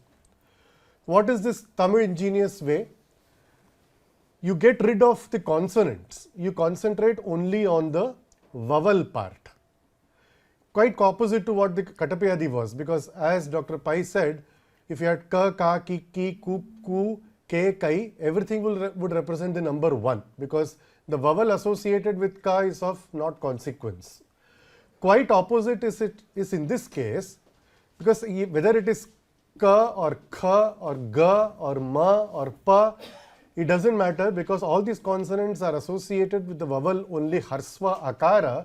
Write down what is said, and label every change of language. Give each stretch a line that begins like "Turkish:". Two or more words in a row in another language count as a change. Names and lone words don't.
English: What is this Tamil ingenious way? You get rid of the consonants. You concentrate only on the vowel part. Quite opposite to what the Kaṭapayādi was, because as Dr. Pai said, if you had ka, ka, ki, ki, ku, ku, ke, kai, everything would represent the number 1, because the vowel associated with ka is of not consequence. Quite opposite is in this case, because whether it is ka or kha or ga or ma or pa, it doesn't matter, because all these consonants are associated with the vowel only harsva akara.